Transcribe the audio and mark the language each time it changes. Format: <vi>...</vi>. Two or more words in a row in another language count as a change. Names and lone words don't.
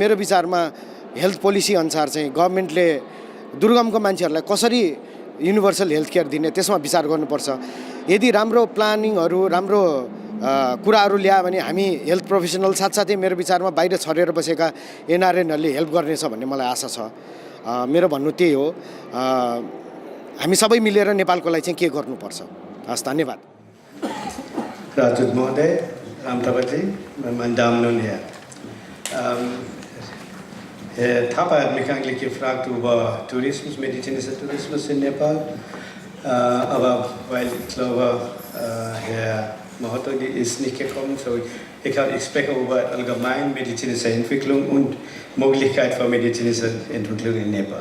<ne>मेरो विचारमा</ne> <en>health policy</en> <ne>अनुसार चाहिँ गभर्नमेन्टले दुर्गमको मान्छेहरूलाई कसरी</ne> <en>universal health care</en> <ne>दिने त्यसमा विचार गर्नुपर्छ यदि राम्रो प्लानिङहरू राम्रो कुराहरू ल्यायो भने हामी</ne> <en>health professional</en> <ne>साथसाथै मेरो विचारमा बाहिर छरेर बसेका एनआरएनहरूले हेल्प गर्नेछ भन्ने मलाई आशा छ मेरो भन्नु त्यही हो हामी सबै मिलेर नेपालको लागि चाहिँ के गर्नुपर्छ हस् धन्यवाद</ne> <de>Ratut Mode, Ramtapati, meine Damen und Herren. Herr Thapa hat mich eigentlich gefragt über Tourismus, medizinischer Tourismus in Nepal. Aber weil ich glaube, Herr Mahoto ist nicht gekommen, so ich spreche über allgemein medizinische Entwicklung und Möglichkeit für medizinische Entwicklung in Nepal.</de>